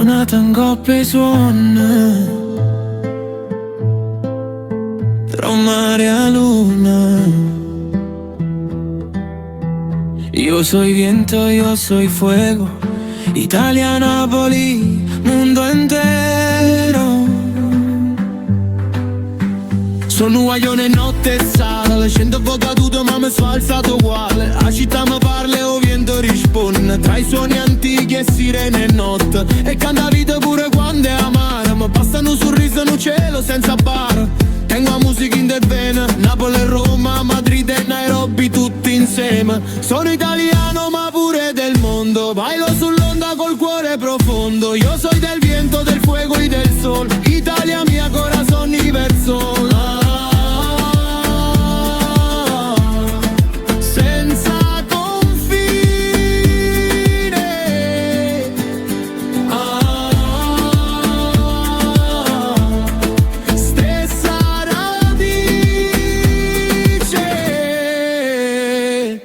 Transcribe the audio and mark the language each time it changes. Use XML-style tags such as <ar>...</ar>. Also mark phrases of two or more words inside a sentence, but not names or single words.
<it>tengo per suon tra mare e luna.</it> <es>Yo soy viento, yo soy fuego, Italia, Napoli, mundo entero.</es> <it>Sono un guaglione notte e sale, scendo un po' caduto ma mi sono alzato uguale. La città mi parla e o vento risponde, tra i suoni antichi e sirene e notte. E canta vita pure quando è amara, ma bastano un sorriso in un cielo senza bar. Tengo la musica in del vena, Napoli e Roma, Madrid e Nairobi tutti insieme. Sono italiano ma pure del mondo, bailo sull'onda col cuore profondo.</it> <es>Io soy del viento, del fuego y del sol,</es> <it>Italia mia,</it> <es>corazón universal.</es> <it>Senza confine, stessa radice.</it>